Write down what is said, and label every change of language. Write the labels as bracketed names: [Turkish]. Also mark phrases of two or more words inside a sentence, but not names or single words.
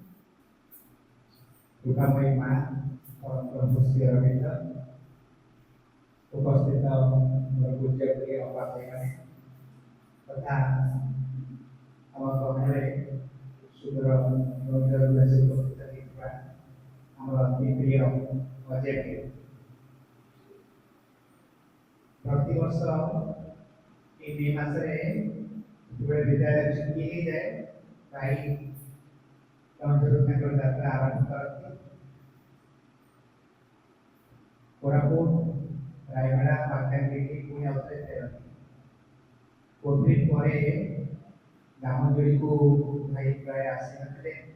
[Odia] କୃପାମୟୀ ମା ପରମ ପ୍ରଭୁ ଶ୍ରୀଅରବିନ୍ଦ, ଉପସ୍ଥିତ ମୋର ପୂଜ୍ୟପ୍ରିୟ ଅପା ଭାଇମାନେ ତଥା ଆମ ଗହଣରେ ସୁଦୂର ଉପସ୍ଥିତ ହୋଇଥିବା ଆମର ଅତି ପ୍ରିୟ ଅଜୟ। ପ୍ରତିବର୍ଷ এই মে মাসে ଯେତେବେଳେ ବିଦ୍ୟାଳୟ ଛୁଟି ହେଇଯାଏ, ଭାଇ କେଉଁଝରରୁ ତାଙ୍କର ଯାତ୍ରା ଆରମ୍ଭ କରନ୍ତି। କୋରାପୁଟ, ରାୟଗଡ଼ା, ମାଲକାନଗିରି ପୁଣି ଆଉଥରେ ଫେରନ୍ତି। କୋଭିଡ ପରେ ଦାମୋଦରୀକୁ ଭାଇ ପ୍ରାୟ ଆସିନଥିଲେ।